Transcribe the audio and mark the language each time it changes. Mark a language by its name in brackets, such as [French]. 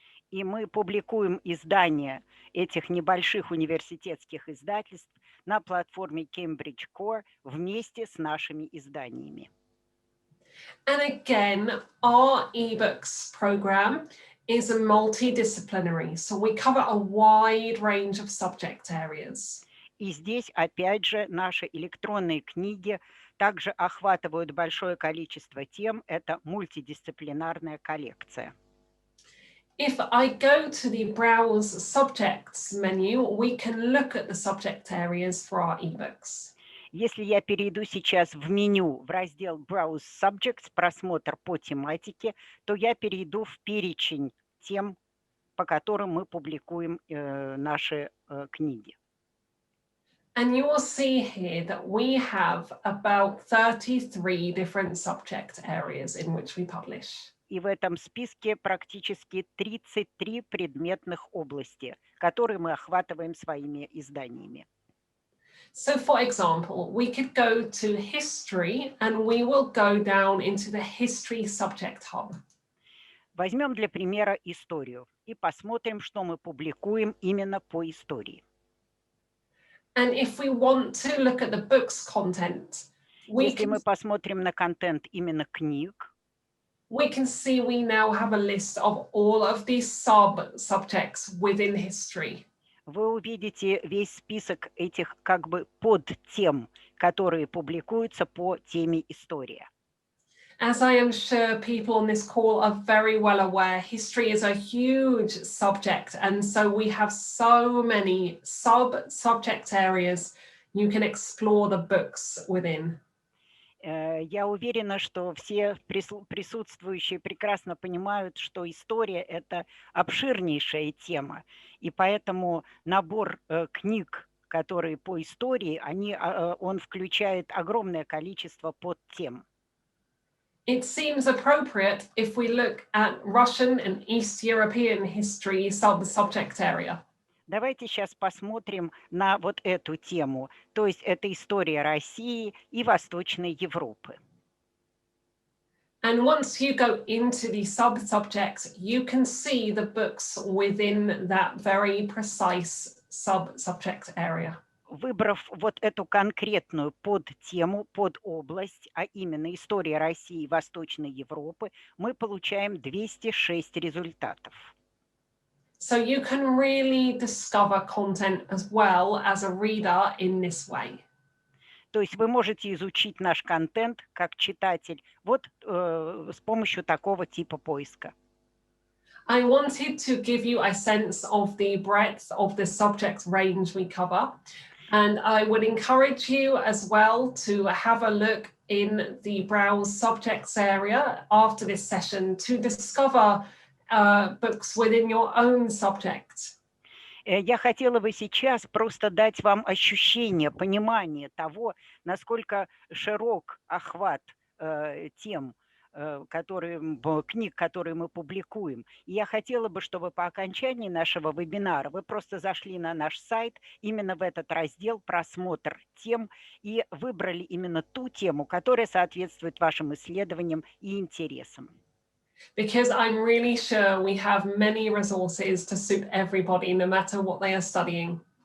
[Russian] И мы публикуем издания этих небольших университетских издательств на платформе Cambridge Core вместе с нашими изданиями. [English] And again, our ebooks program is a multidisciplinary, so we cover a wide range of subject areas. [Russian] И здесь, опять же, наши электронные книги также охватывают большое количество тем. Это мультидисциплинарная коллекция. [English] If I go to the Browse Subjects menu, we can look at the subject areas for our ebooks. [Russian] Если я перейду сейчас в меню, в раздел Browse Subjects, просмотр по тематике, то я перейду в перечень тем, по которым мы публикуем наши книги. [English] And you will see here that we have about 33 different subject areas in which we publish. [Russian] И в этом списке практически 33 предметных области, которые мы охватываем своими изданиями. [English] So, for example, we could go to history and we will go down into the history subject hub. [Russian] Возьмем для примера историю и посмотрим, что мы публикуем именно по истории. [English] And if we want to look at the book's content, [Russian] Если мы посмотрим на контент именно книг, [English] we can see we now have a list of all of these sub-subjects within history. [Russian] вы увидите весь список этих как бы подтем, которые публикуются по теме история. [English] As I am sure people on this call are very well aware, history is a huge subject, and so we have so many sub-subject areas you can explore the books within. [Russian] Я уверена, что все присутствующие прекрасно понимают, что история – это обширнейшая тема, и поэтому набор книг, которые по истории, он включает огромное количество подтем. [English] It seems appropriate if we look at Russian and East European history subject area. [Russian] Давайте сейчас посмотрим на вот эту тему, то есть это история России и Восточной Европы. [English] And once you go into the sub-subjects, you can see the books within that very precise sub-subject area. [Russian] Выбрав вот эту конкретную подтему, подобласть, а именно история России и Восточной Европы, мы получаем 206 результатов. [English] So you can really discover content as well as a reader in this way. [Russian] То есть вы можете изучить наш контент как читатель вот с помощью такого типа поиска. [English] I wanted to give you a sense of the breadth of the subject range we cover. And I would encourage you as well to have a look in the Browse Subjects area after this session to discover books within your own subject. [Russian] Я хотела бы сейчас просто дать вам ощущение, понимание того, насколько широк охват тем, книг, которые мы публикуем. И я хотела бы, чтобы по окончании нашего вебинара вы просто зашли на наш сайт, именно в этот раздел «Просмотр тем», и выбрали именно ту тему, которая соответствует вашим исследованиям и интересам. [English] Because I'm really sure we have many resources to suit everybody, no matter what they are studying.